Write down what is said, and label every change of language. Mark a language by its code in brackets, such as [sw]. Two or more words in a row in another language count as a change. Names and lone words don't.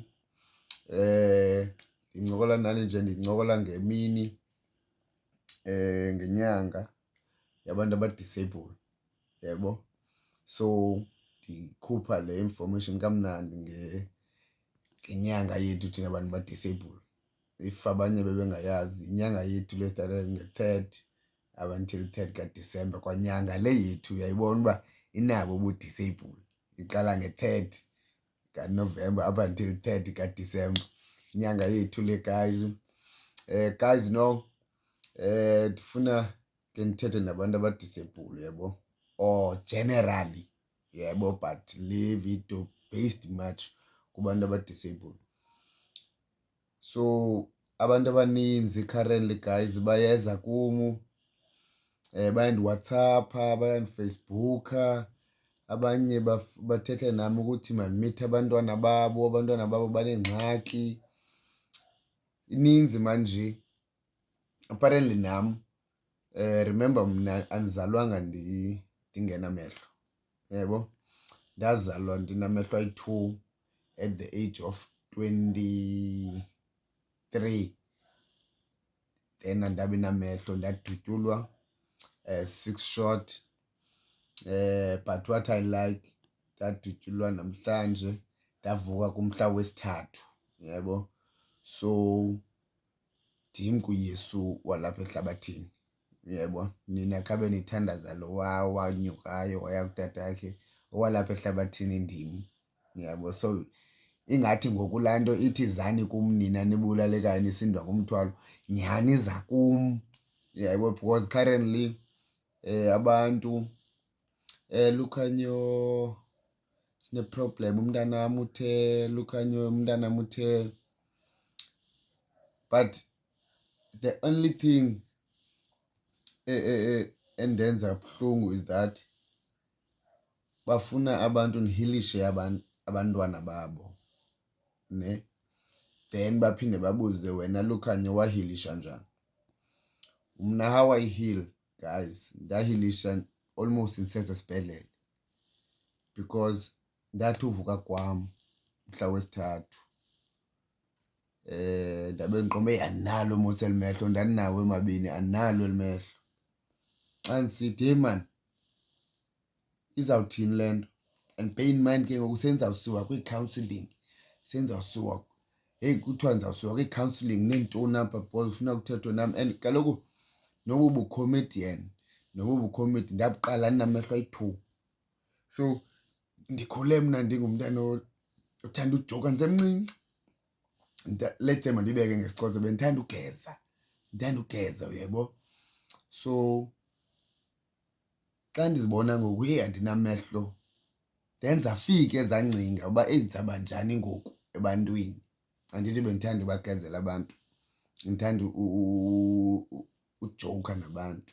[xh] Ndincokola nani nje ndincokola ngemini ngenyanga yabantu abadisable, yabo. So ndikhupha le information kamnandi ngenyanga yethu thina bantu badisable. If abanye bebengayazi, inyanga yethu le started nge-3rd [en] up until 3rd [xh] kaDisemba. Kwanyanga le yethu uyayibona uba inabo ubu-disable. Iqala nge-3rd kaNovemba [en] up until 3rd [xh] kaDisemba. Inyanga yethu le guys. Guys, no, ndifuna ke ndithethe nabantu abadisable, yabo, [en] or generally, yabo, but le video based much [xh] kubantu abadisable. So abantu abaninzi [en] currently guys [xh] bayeza kum, bayandiWhatsAppa, bayandiFacebooka, abanye bathetha nami ukuthi mandimithe abantwana babo banengxaki. Ininzi manje. Apparently nam, remember mna andizalwanga ndingenamehlo, yabo. Ndazalwa ndinamehlo ayi-2 [en] at the age of 23. [xh] Then andabi namehlo, ndadutyulwa 6 short. [en] But what I like, [xh] ndadutyulwa namhlanje ndavuka kumhla wesi-3, yabo. So ndim kuYesu walapha ehlabathini, yebo. Nina khabe nithandaza lo wanyukayo waya kutatakhe, owalapha ehlabathini ndim, yabo. So ingathi ngoku laa nto ithi zani kum nina nibulalekayo nisindwa ngumthwalo, nyhani iza kum, yabo. [en] Because currently [xh] abantu Lukhanyo sine-problem, umntanam uthe, Lukhanyo umntanam uthe. [en] But the only thing [xh] endenza buhlungu [en] is that [xh] bafuna abantu nihilishe abantwana babo, ne? Then baphinde babuze wena Lukhanyo wahilisha njani. Mna [en] how I heal, guys, [xh] ndahilisha almost ndisesesibhedlele because ndathi uvuka kwam mhla wesi-3 ndabe ndiqombe andinalo mos eli mehlo, ndandinawo emabini, andinalo eli mehlo. Xa ndisithi hey man, izawuthini le nto? [en] And bear in mind [xh] ke ngoku sendizawusiwa kwii-counselling, sendizawusiwa, heyi kuthiwa ndizawusiwa kwii-counselling neentoni apha because ufuna kuthethwe nam. And kaloku nobu bucomedian, ndabuqala ndinamehlo ayi-2. So ndikhule mna ndingumntana othanda ujoka ndisemncinci. [en] Let's say [xh] mandibeke ngesiXhosa, bendithanda ugeza, uyabo. So xa ndizibona ngoku heyi andinamehlo, then zafika ezaa ngcinga uba ndizawuba njani ngoku ebantwini. Andithi bendithanda ubagezela abantu, ndithanda ujoka nabantu.